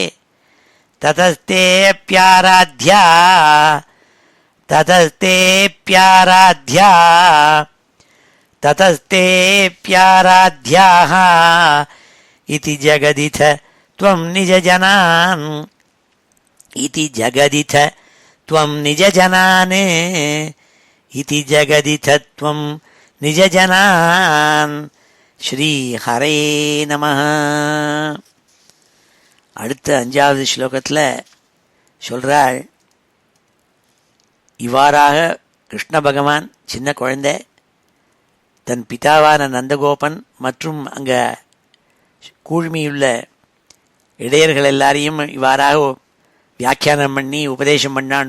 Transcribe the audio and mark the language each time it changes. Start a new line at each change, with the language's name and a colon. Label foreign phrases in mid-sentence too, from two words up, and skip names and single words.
Sanskrit: ततस्तेऽप्याराध्या ततस्तेऽप्याराध्या ततस्तेऽप्याराध्याः इति जगदिथ त्वं निजजनान् इति जगदिथ त्वं निजजनान् इति जगदिथ त्वं निजजनान् श्रीहरे नमः.
Tamil: அடுத்த 5வது ஸ்லோகத்தில் சொல்றாள், இவ்வாறாக கிருஷ்ண பகவான் சின்ன குழந்தை தன் பிதாவான நந்தகோபன் மற்றும் அங்கே கூழ்மையுள்ள இடையர்கள் எல்லாரையும் இவ்வாறாக வியாக்கியானம் பண்ணி உபதேசம் பண்ணான்.